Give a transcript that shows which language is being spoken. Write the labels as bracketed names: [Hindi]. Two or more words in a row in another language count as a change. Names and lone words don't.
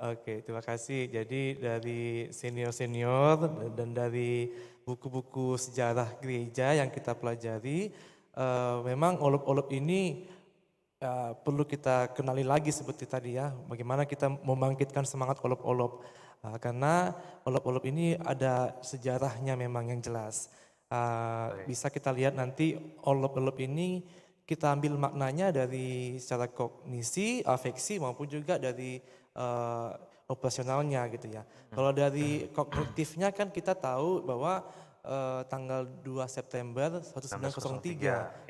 [Indonesian] Oke, terima kasih. Jadi dari senior-senior dan dari buku-buku sejarah gereja yang kita pelajari, memang olop-olop ini perlu kita kenali lagi seperti tadi ya, bagaimana kita membangkitkan semangat olop-olop. Karena olop-olop ini ada sejarahnya memang yang jelas. Bisa kita lihat nanti olop-olop ini kita ambil maknanya dari secara kognisi, afeksi maupun juga dari operasionalnya gitu ya. Kalau dari kognitifnya kan kita tahu bahwa tanggal 2 September 1903,